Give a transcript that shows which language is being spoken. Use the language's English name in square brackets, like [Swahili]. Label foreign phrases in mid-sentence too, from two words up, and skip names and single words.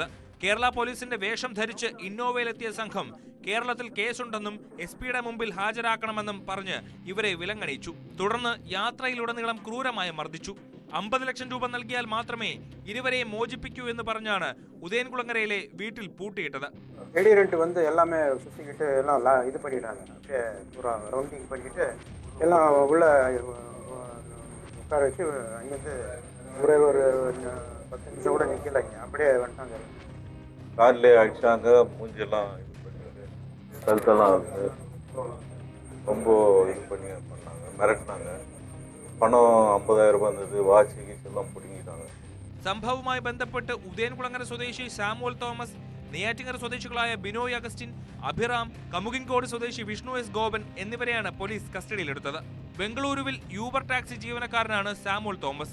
[Malayalam] കേരള പോലീസിന്റെ വേഷം ധരിച്ച് ഇന്നോവയിലെത്തിയ സംഘം കേരളത്തിൽ കേസുണ്ടെന്നും SP-യുടെ മുമ്പിൽ ഹാജരാക്കണമെന്നും പറഞ്ഞ് ഇവരെ വിലങ്ങണിയിച്ചു. തുടർന്ന് യാത്രയിലുടനീളം ക്രൂരമായി മർദ്ദിച്ചു. 50 ലക്ഷം രൂപ നൽകിയാൽ മാത്രമേ ഇരുവരെയും മോചിപ്പിക്കൂ എന്ന് പറഞ്ഞാണ് ഉദയൻകുളങ്ങരയിലെ വീട്ടിൽ പൂട്ടിയിട്ടത്. [Tamil] வந்து எல்லாமே சுற்றிக்கிட்டு எல்லாம் இது பண்ணிட்டாங்க. அப்படியே பூரா ரவுண்டிங் பண்ணிக்கிட்டு எல்லாம் உள்ள உட்கார வச்சு அங்கேருந்து ஒரே ஒரு 10 நிமிஷம் கூட நிற்கலைங்க, அப்படியே வந்துட்டாங்க. கார்லேயே அடிச்சாங்க, மூஞ்செல்லாம் இது பண்ணி கழுத்தெல்லாம் வந்து ரொம்ப இது பண்ணி பண்ணாங்க, மிரட்டினாங்க. [Malayalam] பணம் 50,000 രൂപ വന്നത്, വാച്ച് എല്ലാം പിടിങ്ങിട്ടാണ്. സംഭവവുമായി ബന്ധപ്പെട്ട് ഉദയൻകുളങ്ങര സ്വദേശി സാമുവൽ തോമസ്, നെയ്യാറ്റിങ്കര സ്വദേശികളായ ബിനോയ് അഗസ്റ്റിൻ, അഭിറാം, കമുകിൻകോട് സ്വദേശി വിഷ്ണു എസ് ഗോപൻ എന്നിവരെയാണ് പോലീസ് കസ്റ്റഡിയിലെടുത്തത്. ബംഗളൂരുവിൽ യൂബർ ടാക്സി ജീവനക്കാരനാണ് സാമുവൽ തോമസ്.